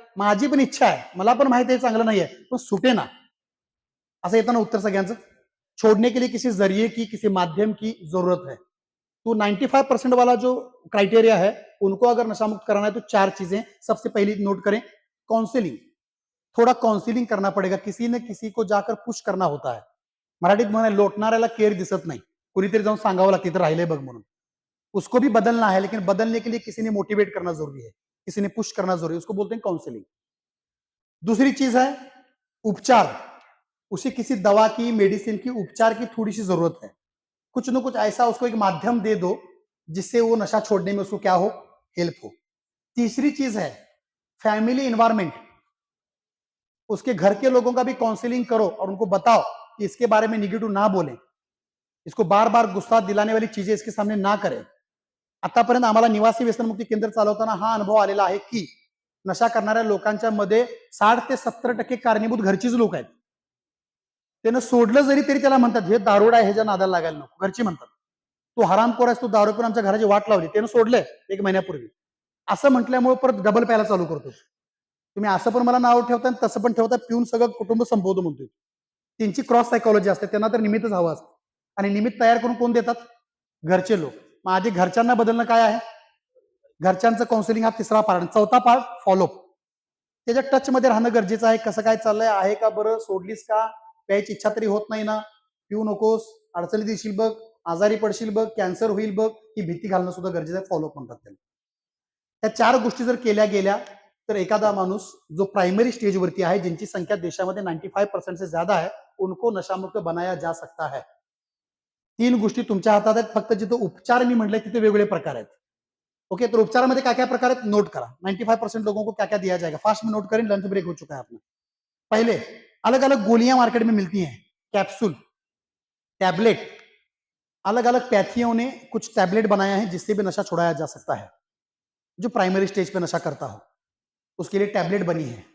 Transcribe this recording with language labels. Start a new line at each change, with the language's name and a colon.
Marathi: माझी पण इच्छा आहे, मला पण माहिती आहे चांगलं नाही आहे, पण सुटे ना। असं येतं ना उत्तर सगळ्यांचं।
Hindi: छोड़ने के लिए किसी जरिए की, किसी माध्यम की जरूरत है। तो 95% वाला जो क्राइटेरिया है, उनको अगर नशा मुक्त कराना है तो 4 चीजें। सबसे पहली नोट करें, काउंसलिंग। थोड़ा काउंसलिंग करना पड़ेगा, किसी न किसी को जाकर पुश करना होता है।
Marathi: मराठीत म्हणे, लोटणाऱ्याला केर दिसत नाही, कुणीतरी जाऊन सांगावं लागतं, इथं राहिलंय बघ म्हणून।
Hindi: उसको भी बदलना है, लेकिन बदलने के लिए किसी ने मोटिवेट करना जरूरी है, किसी ने पुश करना जरूरी है, उसको बोलते हैं काउंसलिंग। दूसरी चीज है उपचार। उसे किसी दवा की, मेडिसिन की, उपचार की थोड़ी सी जरूरत है। कुछ न कुछ ऐसा उसको एक माध्यम दे दो जिससे वो नशा छोड़ने में उसको क्या हो, हेल्प हो। तीसरी चीज है फैमिली इन्वायरमेंट। उसके घर के लोगों का भी काउंसलिंग करो और उनको बताओ कि इसके बारे में निगेटिव ना बोलें, इसको बार बार गुस्सा दिलाने वाली चीजें इसके सामने ना करें।
Marathi: आतापर्यंत आम्हाला निवासी व्यसनमुक्ती केंद्र चालवताना हा अनुभव आलेला आहे की नशा करणाऱ्या लोकांच्या मध्ये 60 ते 70% कारणीभूत घरचीच लोक आहेत। त्यानं सोडलं जरी तरी त्याला म्हणतात, हे दारुडा आहे, ह्याच्या नादाला लागायला नको, घरची म्हणतात। तो हरामखोर आहे, तो दारू पिऊन आमच्या घराची वाट लावली, त्यानं सोडलंय 1 महिन्यापूर्वी, असं म्हटल्यामुळे परत डबल प्यायला चालू करतो। तुम्ही असं पण मला नाव ठेवता आणि तसं पण ठेवता, पिऊन सगळं कुटुंब संपवतो म्हणतोय। त्यांची क्रॉस सायकोलॉजी असते, त्यांना तर निमित्तच हवं असतं, आणि निमित्त तयार करून कोण देतात? घरचे लोक। मग आधी घरच्यांना बदलणं काय आहे? घरच्यांचं काउन्सिलिंग हा तिसरा पार्ट। चौथा पार्ट फॉलोअप। त्याच्या टच मध्ये राहणं गरजेचं आहे। कसं काय चाललंय, आहे का बरं, सोडलीस का, प्यायची इच्छा तरी होत नाही ना, पिऊ नकोस, अडचणीत येशील बघ, आजारी पडशील बघ, कॅन्सर होईल बघ, ही भीती घालणं सुद्धा गरजेचं आहे। फॉलोअप म्हणतात त्याला। त्या 4 गोष्टी जर केल्या गेल्या तर एखादा माणूस जो प्राइमरी स्टेज वरती है,
Hindi: जिनकी संख्या देशामध्ये 95% से ज्यादा है, उनको नशामुक्त बनाया जा सकता है।
Marathi: 3 गोष्टी तुमच्या हातात आहेत, फक्त जिथे उपचार मी म्हटलंय तिथे वेगवेगळे प्रकार आहेत। ओके, तो उपचारामध्ये क्या क्या प्रकार आहेत नोट करा।
Hindi: 95% लोगों को क्या क्या दिया जाएगा, फास्ट में नोट करें, लंच ब्रेक हो चुका है अपना। पहले, अलग अलग गोलियां मार्केट में मिलती हैं, कैप्सूल, टैबलेट। अलग अलग पैथियों ने कुछ टैबलेट बनाया है जिससे भी नशा छुड़ाया जा सकता है। जो प्राइमरी स्टेज पे नशा करता हो उसके लिए टैबलेट बनी है।